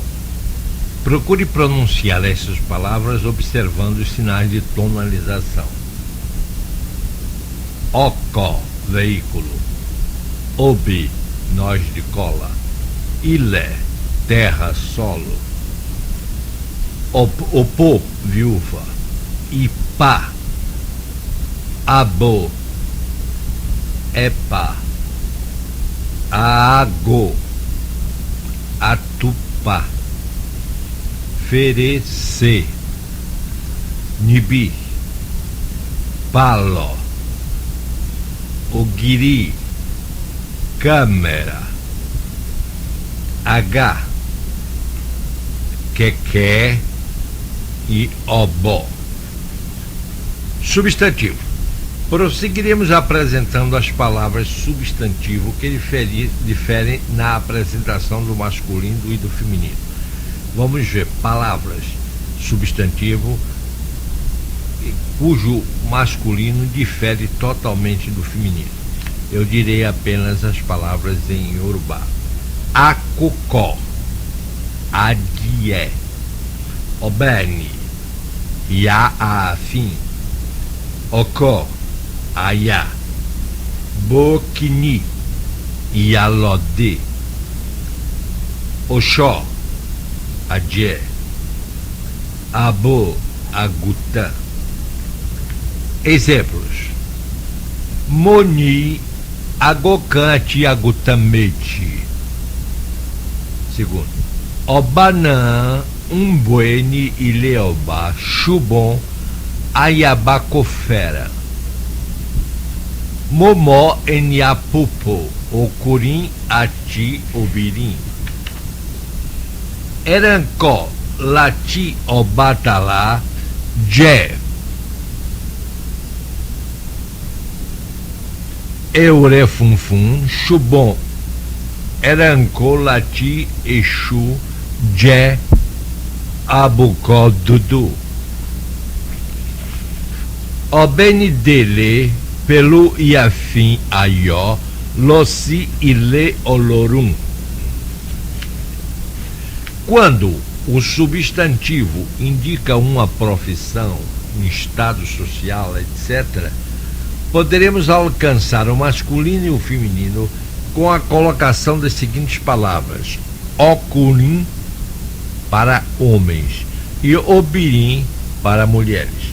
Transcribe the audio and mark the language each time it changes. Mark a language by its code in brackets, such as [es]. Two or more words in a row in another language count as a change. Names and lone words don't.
[pt] Procure pronunciar essas palavras observando os sinais de tonalização. Ocó, veículo. Obi, nós de cola. Ilé, terra, solo. Opô, viúva. [yo] Ipá, abo, epa. Aago, atupá. Ferecer, nibi, palo, ogiri, câmera, H, quequé e obó. [pt] Substantivo. Prosseguiremos apresentando as palavras substantivo que diferem na apresentação do masculino e do feminino. Vamos ver palavras substantivo cujo masculino difere totalmente do feminino. Eu direi apenas as palavras em Yorubá. [yo] Akukó, adie, obene, yaafim, okó, ayá, bokini, yalode, oxó, adie, abo, agutã. Exemplos: moni, agocante, agutamete. [pt] Segundo: [yo] obanã, umbuene, ileoba, chubon, ayabacofera. Momó, eniapupo, ocurim, ati, obirim. Erancó, lati, obatalá, jé. Eurefunfum, chubon, erancó, lati, exu, jé, abucó, dudu. Obene dele, pelu iafim, aió, lossi, ile, olorum. [pt] Quando o substantivo indica uma profissão, um estado social, etc., poderemos alcançar o masculino e o feminino com a colocação das seguintes palavras: ocurim para homens e obirim para mulheres.